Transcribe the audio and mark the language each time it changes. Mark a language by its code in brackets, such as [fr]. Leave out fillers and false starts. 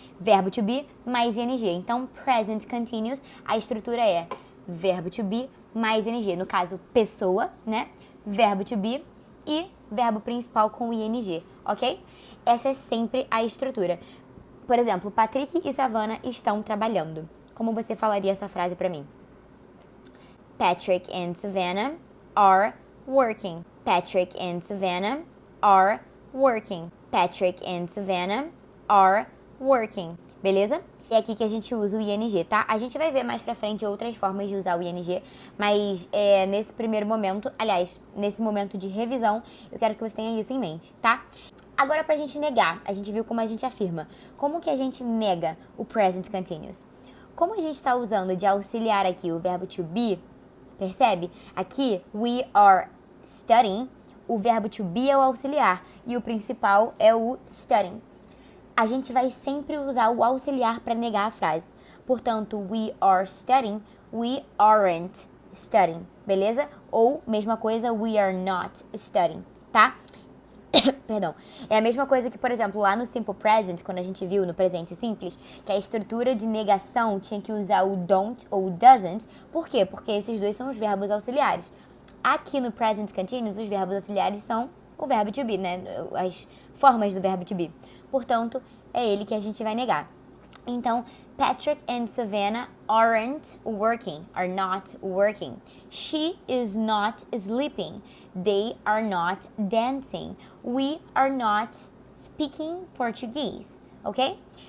[pt] Verbo to be mais ing. Então, present continuous, a estrutura é verbo to be mais ing. No caso, pessoa, né? Verbo to be e verbo principal com ing, ok? Essa é sempre a estrutura. Por exemplo, Patrick e Savannah estão trabalhando. Como você falaria essa frase para mim? [en] Patrick and Savannah are working. Patrick and Savannah are working. Patrick and Savannah are working. [pt] Beleza? É aqui que a gente usa o ing, tá? A gente vai ver mais pra frente outras formas de usar o ing, mas nesse primeiro momento, aliás, nesse momento de revisão, eu quero que você tenha isso em mente, tá? Agora, pra gente negar, a gente viu como a gente afirma. Como que a gente nega o present continuous? Como a gente está usando de auxiliar aqui o verbo to be, percebe? Aqui, [en] we are studying, [pt] o verbo to be é o auxiliar e o principal é o studying. A gente vai sempre usar o auxiliar para negar a frase. [en] Portanto, we are studying, we aren't studying, beleza? [pt] Ou, mesma coisa, [en] we are not studying, [pt] tá? Perdão. É a mesma coisa que, por exemplo, lá no Simple Present, quando a gente viu no presente simples, que a estrutura de negação tinha que usar o don't ou o doesn't. Por quê? Porque esses dois são os verbos auxiliares. Aqui no Present Continuous, os verbos auxiliares são o verbo to be, né? As formas do verbo to be. Portanto, é ele que a gente vai negar. [en] Então, Patrick and Savannah aren't working, are not working. She is not sleeping. They are not dancing. We are not speaking Portuguese, ok?